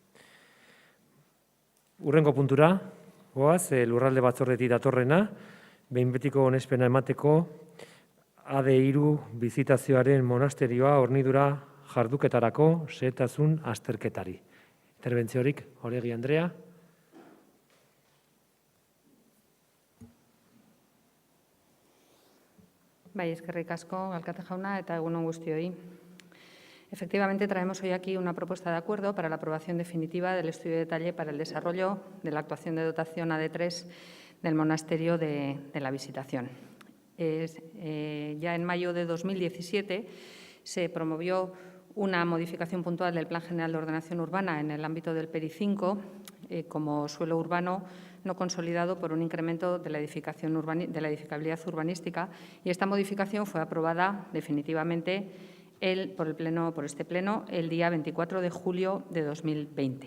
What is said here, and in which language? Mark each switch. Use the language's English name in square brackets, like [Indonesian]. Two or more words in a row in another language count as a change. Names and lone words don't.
[Basque] Hurrengo puntura, goaz, lurralde batzordetik datorrena, behin betiko onespena emateko AD3 bizitazioaren monasterioa hornidura jarduketarako xehetasun azterketari. Interbentziorik, Oregi Andrea. Bai, eskerrik asko, alkate jauna, eta egun on guztioi. [Spanish] Efectivamente, traemos hoy aquí una propuesta de acuerdo para la aprobación definitiva del estudio de detalle para el desarrollo de la actuación de dotación AD3 del monasterio de la Visitación. Ya en mayo de 2017 se promovió una modificación puntual del Plan General de Ordenación Urbana en el ámbito del PERI 5 como suelo urbano no consolidado por un incremento de la edificabilidad urbanística, y esta modificación fue aprobada definitivamente por este Pleno el día 24 de julio de 2020.